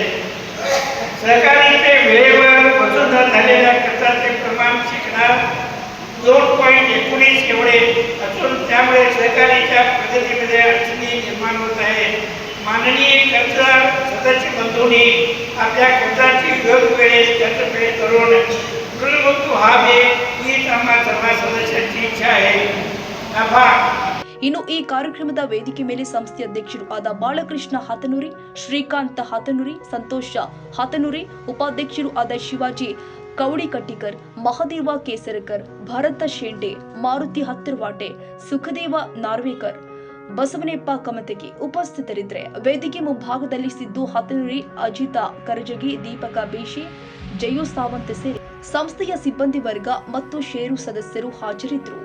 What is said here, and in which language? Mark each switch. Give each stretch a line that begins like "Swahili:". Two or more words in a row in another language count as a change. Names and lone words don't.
Marathi: सहकारीचे वेळेवर वसूल झालेल्या खर्चाचे प्रमाण 2.19 एवढे असून त्यामुळे सहकारीच्या प्रगतीमध्ये अडचणी निर्माण होत आहे. माननीय खर्चदार सदस्य बंधूंनी आपल्या खर्चाची वेळोवेळी खर्चपेढी करून ऋणमुक्त व्हावे हीच आम्हा सर्व सदस्यांची इच्छा आहे.
Kannada: ಇನ್ನು ಈ ಕಾರ್ಯಕ್ರಮದ ವೇದಿಕೆ ಮೇಲೆ ಸಂಸ್ಥೆ ಅಧ್ಯಕ್ಷರು ಆದ ಬಾಲಕೃಷ್ಣ ಹಾತನೂರಿ, ಶ್ರೀಕಾಂತ್ ಹಾತನೂರಿ, ಸಂತೋಷ ಹಾತನೂರಿ, ಉಪಾಧ್ಯಕ್ಷರು ಆದ ಶಿವಾಜಿ ಕೌಡಿಕಟ್ಟಿಕರ್, ಮಹದೇವ ಕೇಸರಕರ್, ಭರತ ಶೇಂಡೆ, ಮಾರುತಿ ಹತ್ತಿರವಾಟೆ, ಸುಖದೇವ ನಾರ್ವೇಕರ್, ಬಸವನೆಪ್ಪ ಕಮತಗಿ ಉಪಸ್ಥಿತರಿದ್ದರೆ ವೇದಿಕೆ ಮುಂಭಾಗದಲ್ಲಿ ಸಿದ್ದು ಹಾತನೂರಿ, ಅಜಿತಾ ಕರಜಗಿ, ದೀಪಕ ಬೇಶಿ, ಜಯು ಸಾವಂತ್ ಸೇರಿ ಸಂಸ್ಥೆಯ ಸಿಬ್ಬಂದಿ ವರ್ಗ ಮತ್ತು ಷೇರು ಸದಸ್ಯರು ಹಾಜರಿದ್ದರು.